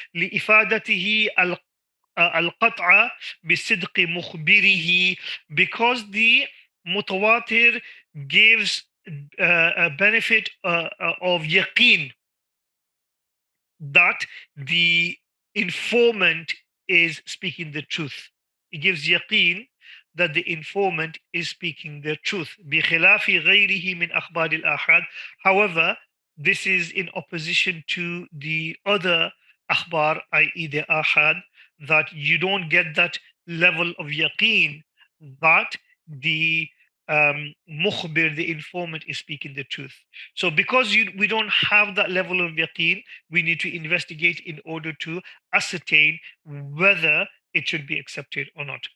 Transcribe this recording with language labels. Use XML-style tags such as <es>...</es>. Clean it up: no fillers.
<ar>لِإِفَادَتِهِ القطع بصدق مخبره,</ar> <en>because the mutawatir gives a benefit of yaqeen that the informant is speaking the truth. It gives yaqeen that the informant is speaking the truth.</en> <ar>بخلاف غيره من أخبار الآحاد.</ar> <en>However, this is in opposition to the other akhbar, i.e. the ahad, that you don't get that level of yaqeen that the mukhbir, the informant, is speaking the truth. So because we don't have that level of yaqeen, we need to investigate in order to ascertain whether it should be accepted or not.</en>